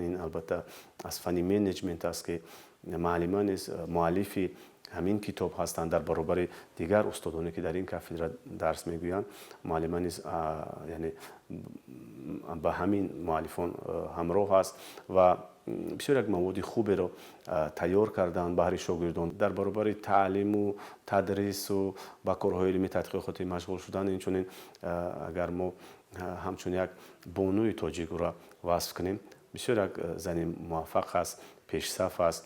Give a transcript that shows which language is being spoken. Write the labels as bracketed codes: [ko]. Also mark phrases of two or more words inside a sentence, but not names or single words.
[tg] ин албатта аз фани менеҷмент аст ки муаллима низ муаллифи ҳамин китоб ҳастанд дар баробари дигар устодоне ки дар ин кафедра дарс мегӯянд. муаллима низ яъне ба ҳамин муаллифон ҳамроҳ аст ва [fa] بسیار یک مواد خوبی رو تیار کردن برای شاگردان در برابر تعلیم و تدریس و با کارهای علمی تحقیقاتی مشغول شدن. اینچنین اگر ما همچون یک بانوی تاجیک را وصف کنیم، بسیار یک زن موفق است، پیشصف است.